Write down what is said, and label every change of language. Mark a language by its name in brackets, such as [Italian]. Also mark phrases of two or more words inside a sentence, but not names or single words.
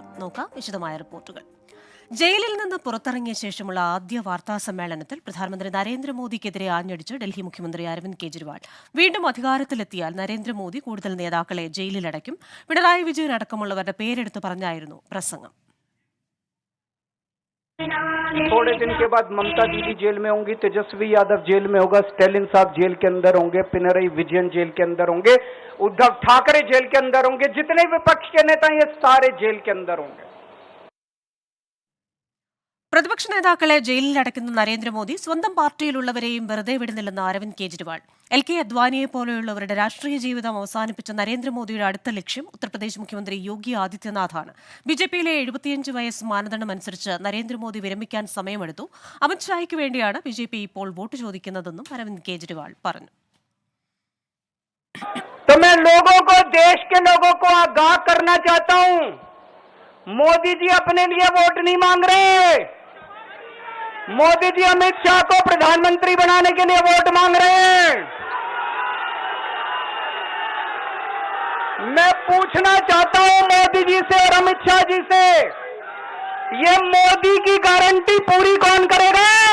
[Malayalam] നോക്കാം വിശദമായ റിപ്പോർട്ടുകൾ. ജയിലിൽ നിന്ന് പുറത്തിറങ്ങിയ ശേഷമുള്ള ആദ്യ വാർത്താ സമ്മേളനത്തിൽ പ്രധാനമന്ത്രി നരേന്ദ്രമോദിക്കെതിരെ ആഞ്ഞടിച്ച് ഡൽഹി മുഖ്യമന്ത്രി അരവിന്ദ് കെജ്രിവാൾ. വീണ്ടും അധികാരത്തിലെത്തിയാൽ നരേന്ദ്രമോദി കൂടുതൽ നേതാക്കളെ ജയിലിലടയ്ക്കും. പിണറായി വിജയൻ അടക്കമുള്ളവരുടെ പേരെടുത്ത് പറഞ്ഞായിരുന്നു പ്രസംഗം. [Hindi] थोड़े दिन के बाद ममता दीदी जेल में होंगी, तेजस्वी यादव जेल में होगा, स्टालिन साहब जेल के अंदर होंगे, पिनरई विजयन जेल के अंदर होंगे, उद्धव ठाकरे जेल के अंदर होंगे, जितने विपक्ष के नेता ये सारे जेल के अंदर होंगे. [Malayalam] പ്രതിപക്ഷ നേതാക്കളെ ജയിലിലടയ്ക്കുന്ന നരേന്ദ്രമോദി സ്വന്തം പാർട്ടിയിലുള്ളവരെയും വെറുതെ വിടുന്നില്ലെന്ന് അരവിന്ദ് കെജ്രിവാൾ. LK അദ്വാനിയെ പോലെയുള്ളവരുടെ രാഷ്ട്രീയ ജീവിതം അവസാനിപ്പിച്ച നരേന്ദ്രമോദിയുടെ അടുത്ത ലക്ഷ്യം ഉത്തർപ്രദേശ് മുഖ്യമന്ത്രി യോഗി ആദിത്യനാഥാണ്. BJPയിലെ 75 വയസ്സ് മാനദണ്ഡം അനുസരിച്ച് നരേന്ദ്രമോദി വിരമിക്കാൻ സമയമെടുത്തു. അമിത്ഷായ്ക്ക് വേണ്ടിയാണ് BJP ഇപ്പോൾ വോട്ട് ചോദിക്കുന്നതെന്നും അരവിന്ദ് കെജ്രിവാൾ പറഞ്ഞു. [Hindi] तो मैं लोगों को, देश के लोगों को आगाह करना चाहता हूं, मोदी जी अपने लिए वोट नहीं मांग रहे. मोदी जी अमित शाह को प्रधानमंत्री बनाने के लिए वोट मांग रहे हैं. मैं पूछना चाहता हूं मोदी जी से और अमित शाह जी से, ये मोदी की गारंटी पूरी कौन करेगा?